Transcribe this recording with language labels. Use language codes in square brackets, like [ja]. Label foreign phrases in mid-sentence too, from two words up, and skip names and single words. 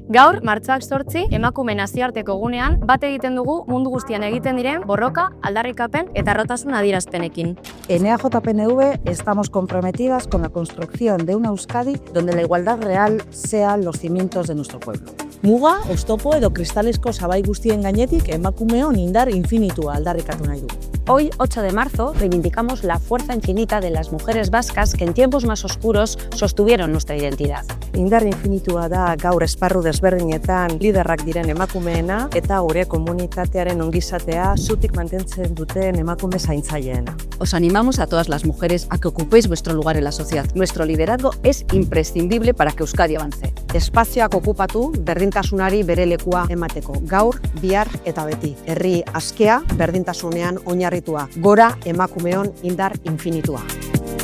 [eu] Gaur, martxoak 8, emakume nazioarteko egunean, bat egiten dugu mundu guztian egiten diren borroka, aldarrikapen eta harrotasun adierazpenekin. [es] En EAJPNV estamos comprometidas con la construcción de una Euskadi donde la igualdad real sean los cimientos de nuestro pueblo. [eu] Muga, oztopo edo kristalesko sabai guztien gainetik emakumeon indar infinitua aldarrikatu nahi du. [es] Hoy, 8 de marzo, reivindicamos la fuerza infinita de las mujeres vascas que en tiempos más oscuros sostuvieron nuestra identidad. [eu] Indar infinitua da gaur esparru desberdinetan liderrak diren emakumeena eta gure komunitatearen ongizatea zutik mantentzen duten emakume zaintzaileena. [es] Os animamos a todas las mujeres a que ocupéis vuestro lugar en la sociedad. Nuestro liderazgo es imprescindible para que Euskadi avance. [eu] Espazioak okupatu, berdintasunari bere lekua emateko. Gaur, bihar eta beti. Herri askea, berdintasunean oinarritua. Gora emakumeon indar infinitua.